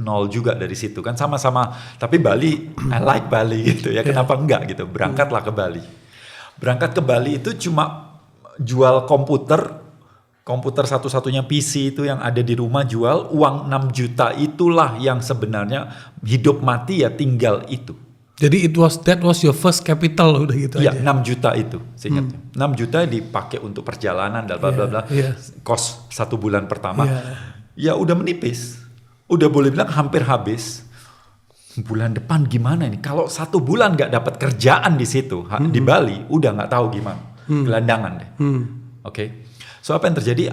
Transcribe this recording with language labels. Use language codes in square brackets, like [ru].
[id] Nol juga dari situ kan sama-sama. Tapi Bali, [en] I like Bali [id] gitu ya. Kenapa enggak gitu? Berangkatlah ke Bali. Berangkat ke Bali itu cuma jual komputer satu-satunya PC itu yang ada di rumah jual, uang 6 juta itulah yang sebenarnya hidup mati ya tinggal itu. Jadi [en] that was your first capital [id] udah gitu Ya, aja. 6 juta itu seingatnya. 6 juta dipakai untuk perjalanan dan bla bla bla. Kos 1 bulan pertama. Ya udah menipis. Udah boleh bilang hampir habis. Bulan depan gimana ini? Kalau 1 bulan nggak dapat kerjaan di situ di Bali, udah nggak tahu gimana. Gelandangan deh. Oke. So apa yang terjadi?